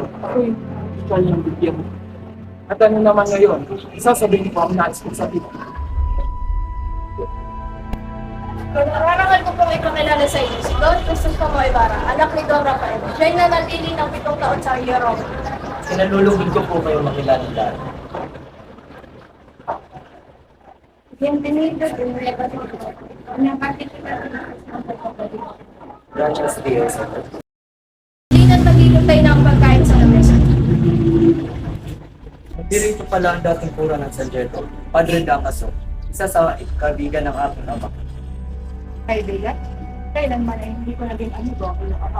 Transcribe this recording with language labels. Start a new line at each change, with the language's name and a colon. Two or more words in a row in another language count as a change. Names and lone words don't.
Filipino: Ako'y ikaw yung gobyerno. At ano naman ngayon, isasabihin ko ang nais ko sa dito. Nararangal ko pong ipakilala sa inyo si Don Crisostomo Ibarra, anak ni Don Rafael. Siya'y nanatili ng 7 taon sa Europe. Sinalulugin ko po kayo makilala lahat.
Spanish: Bienvenido de nuevo. Una particular Gracias, Dios.
Filipino: Hindi na maghihintay ng pagkain sa lamesa. Nagdirito pala ang dating kura ng San Diego, Padre Damaso, isa sa kaibigan ng aking ama. Kaibigan? Kailanman ay hindi ko naging amigo ang iyong ama.